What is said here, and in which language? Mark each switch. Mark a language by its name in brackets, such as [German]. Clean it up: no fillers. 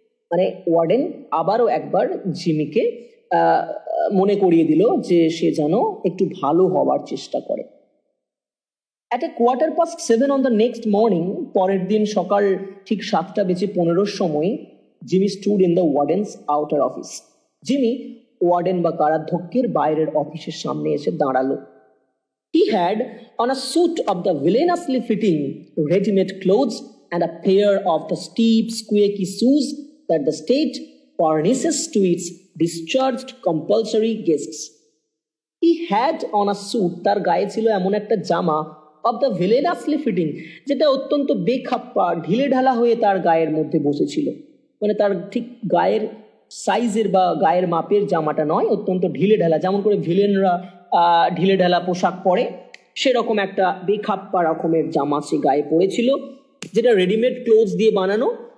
[Bangla] মানে ওয়ার্ডেন আবারও একবার জিমিকে মনে করিয়ে দিল যে সে যেন একটু ভালো হওয়ার চেষ্টা করে। [English] At a 7:15 on the next morning, [Bangla] পরের দিন সকাল ঠিক 7:15 সময় Jimmy [English] Stood in the warden's outer office. [Bangla] Jimmy warden বা কারাধ্যক্ষের বাইরের অফিসের সামনে এসে দাঁড়ালো। [English] He had on a suit of the villainously fitting ready-made clothes and a pair of the steep squeaky shoes that the state furnishes to its discharged compulsory guests. He had on a suit, [Bangla] তার গায়ে ছিল এমন একটা জামা [English] of the villainously fitting, [Bangla] যেটা অত্যন্ত বেখাপ্পা ঢিলে ঢালা হয়ে তার গায়ের মধ্যে বসেছিল। মানে তার ঠিক গায়ের সাইজের বা গায়ের মাপের জামাটা নয়, অত্যন্ত ঢিলে ঢালা, যেমন করে ভিলেনরা ঢিলে ঢালা পোশাক পরে, সেরকম একটা বেখাপ্পা রকমের জামা সে গায়ে পড়েছিল, যেটা রেডিমেড ক্লোথস দিয়ে বানানো।